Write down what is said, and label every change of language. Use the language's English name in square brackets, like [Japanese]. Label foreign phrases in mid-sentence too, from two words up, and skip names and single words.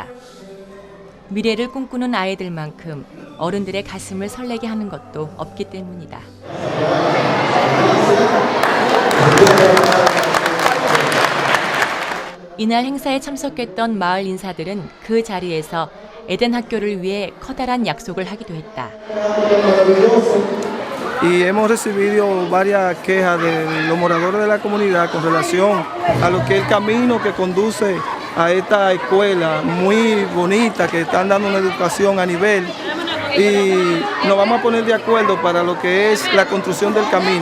[Korean] 미래를 꿈꾸는 아이들만큼 어른들의 가슴을 설레게 하는 것도 없기 때문이다. 이날 행사에 참석했던 마을 인사들은 그 자리에서 에덴 학교를 위해 커다란 약속을 하기도 했다. [Spanish] Y hemos recibido varias quejas de los moradores de la comunidad con relación a lo que es el camino que conduce a esta escuela muy bonita, que están dando una educación a nivel, y nos vamos a poner de acuerdo para lo que es la construcción del camino.